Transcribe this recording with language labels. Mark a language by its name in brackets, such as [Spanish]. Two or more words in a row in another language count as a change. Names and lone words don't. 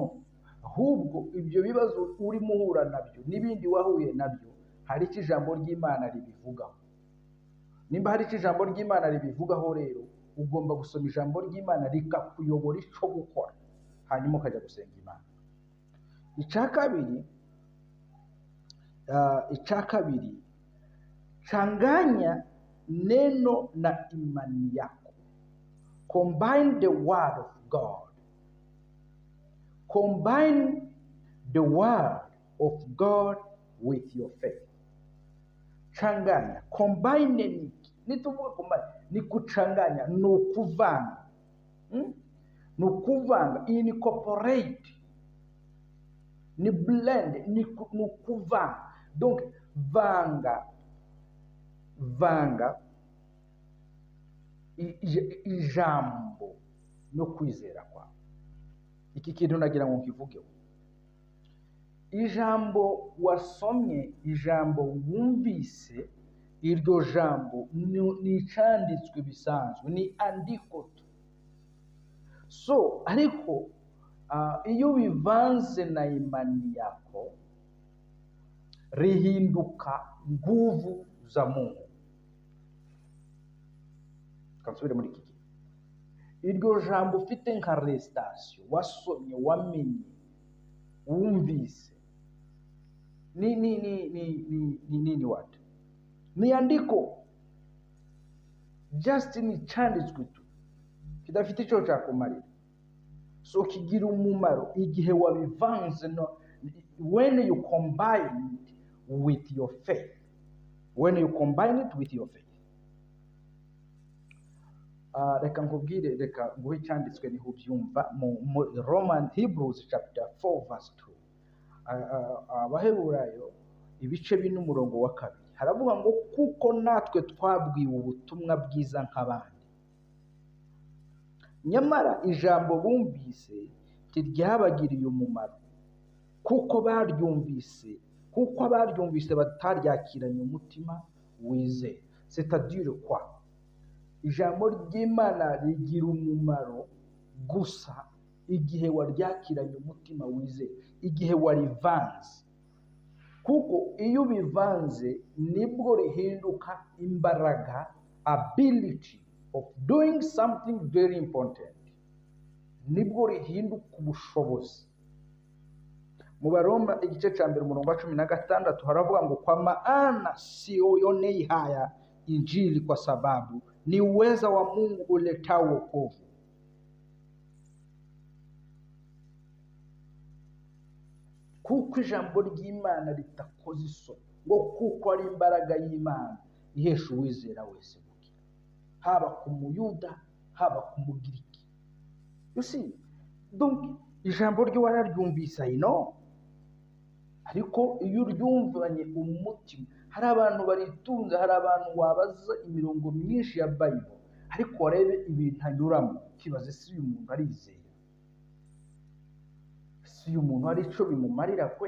[Kinyarwanda] Ahubwo ibyo bibazo urimo uhura nabyo n'ibindi wahuye nabyo hari icyo ijambo ry'Imana ribivugaho. Nimba hari icyo ijambo ry'Imana ribivugaho rero ugomba gusoma ijambo ry'Imana rikakuyobora icyo gukora, hanyuma ukajya gusenga Imana. Icya kabiri, [Swahili] changanya neno na imani yako. [English] Combine the word of God. Combine the word of God with your faith. [Swahili] Changanya, combine nituvuga combine ni kuchanganya, [Kinyarwanda] ni ukuvanga. Ni ukuvanga, incorporate, ni blend, ni ukuvanga. Donc vanga ijambo no kwizera kwawe. Iki kintu nagira ngo nkivugeho. Ijambo wasomye, ijambo wumvise, iryo jambo ni icanditswe bisanzwe, ni andiko. So ariko iyo bivanze na imani yako rihinduka [Swahili] nguvu za Mungu. [Kinyarwanda] Kansubire muri iki. Iryo jambo ufite nka restation, wasomye, wamenye, wumvise, ni what? Ni andiko. Just [Swahili] ni chanditswe tu, [Kinyarwanda] kidafite icyo cyakumarira. So kigira umumaro igihe wabivanze, no, [English] when you combine it with your faith. When you combine it with your faith. [Kinyarwanda] Reka nkubwire, reka nguhe cyanditswe niho byumva mu [English] Hebrews chapter 4 verse 2. [Kinyarwanda] Abaheburayo ibice 4 umurongo wa 2 haravuga ngo kuko natwe twabwiwe ubutumwa bwiza nk'abandi, nyamara ijambo bumvise ntiryabagiriye umumaro, kuko abaryumvise bataryakiranye umutima wizeye. [French] C'est-à-dire quoi? [Kinyarwanda] Ijambo ry'Imana rigira umumaro gusa igihe waryakiranye umutima wizeye, igihe warivanze. Kuko iyo bivanze nibwo rihinduka imbaraga, [English] ability of doing something very important. [Kinyarwanda] nibwo rihinduka ubushobozi. Mu Baroma igice cya mbere umurongo wa 16 haravuga ngo [Swahili] kwa maana sionei haya injili kwa sababu ni uweza wa Mungu uletao wokovu. [Kinyarwanda] Kuko ijambo ry'Imana ritakoze isoni, ngo kuko ari imbaraga y'Imana ihesha uwizera wese gukira, haba ku muyuda haba ku mugiriki. [English] You see, [Kinyarwanda] donc ijambo ryo wararyumvise ino, ariko iyo uryumvanye umutima, hari abantu baritunze, hari abantu wabaza imirongo myinshi ya Bible, ariko warebe ibintu anyuramo ukibaza ese uyu muntu arizera, ese uyu muntu hari icyo bimumarira kwe?